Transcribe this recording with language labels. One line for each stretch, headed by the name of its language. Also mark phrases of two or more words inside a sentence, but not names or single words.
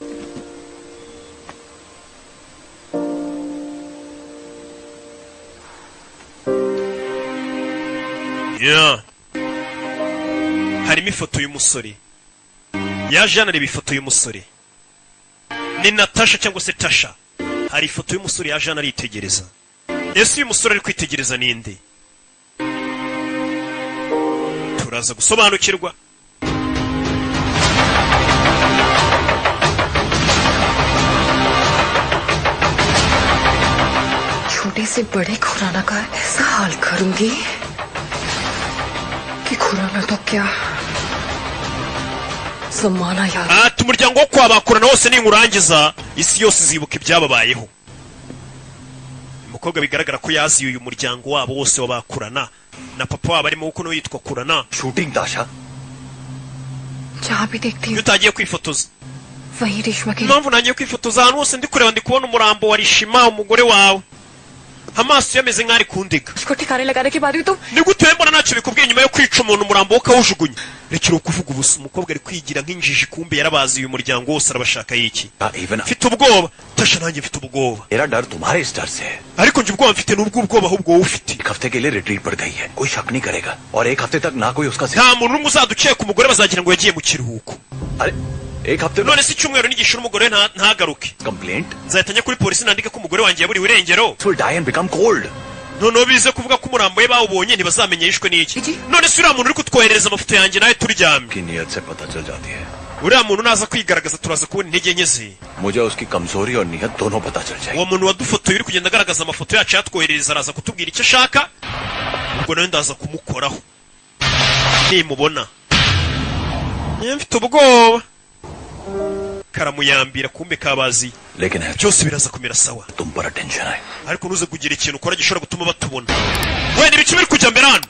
Kinyarwanda: harimo ifoto y'umusore yaje yanareba ifoto y'umusore ni Natasha cyangwa se Tasha hari ifoto y'umusore yaje yanaritegereza ese uyu musore ari kwitegereza ninde turaza gusobanukirwa
Hindi: छोटे से बड़े खुराना का ऐसा हाल करूंगी कि खुराना तो क्या zamana yawe
Kinyarwanda: ati umuryango wo kwabakurana wose ninkurangiza isi yose izibuka ibyababayeho umukobwa bigaragara ko yaziye uyu muryango wabo wose wabakurana na papa wabo arimo uko no yitwa kurana
Hindi: शूटिंग दाशा जहाँ भी देखती हूँ
Kinyarwanda: utagiye kwifotoza
Hindi: वही रेशमा के
Kinyarwanda: impamvu nagiye kwifotoza ahantu hose ndi kureba ndi kubona umurambo wa Rishima umugore wawe amaso yameze nk'ari kundiga
Hindi: उसको ठिकाने लगाने के बाद भी तुम
Kinyarwanda: ni gute mbona ntacyo bikubwiye nyuma yo kwica umuntu umurambo wo kawujugunya rekera kuvuga ubusa umukobwa ari kwigira nk'injiji kumbe yarabazi uyu muryango wose arabashaka yiki mfite ubwoba Tasha nanjye mfite ubwoba
Hindi: मेरा डर तुम्हारे इस डर से है
Kinyarwanda: ariko njye ubwoba mfite n'ubwo ubwoba ahubwo wowe ufite
Hindi: एक हफ्ते के लिए रिट्रीट पड़ गई है कोई शक नहीं करेगा और एक हफ्ते तक ना कोई उसका
Kinyarwanda: nta muntu n'umwe uzadukeka umugore bazagira ngo yagiye mu kiruhuko
Hindi: अरे एक हफ्ते
Kinyarwanda: none si icyumweru n'igishyura umugore ntagaruke
Hindi: कंप्लेंट
Kinyarwanda: nzahita njya kuri polisi nandike ko umugore wanjye yaburiwe irengero
English: will die and become cold
Kinyarwanda: noneho bize kuvuga ko umurambo we bawubonye ntibazamenye yishwe n'iki none si uriya muntu uri kutwoherereza amafoto yanjye nawe turyamye
Hindi: की नीयत से पता चल जाती है
Kinyarwanda: uriya muntu naza kwigaragaza turaza kubona intege nke ze
Hindi: मुझे उसकी कमजोरी और नियत दोनों पता चल जाएगी
Kinyarwanda: uwo muntu wadufotoye uri kugenda agaragaza amafoto yacu yatwoherereza araza kutubwira icyo ashaka ubwo nawe ndaza kumukoraho nimubona mfite ubwoba karamuyambira kumbe kabazi byose biraza kumera sawa ariko nuze kugira ikintu ukora gishobora gutuma batubona wenda ibice biri kujya mbere hano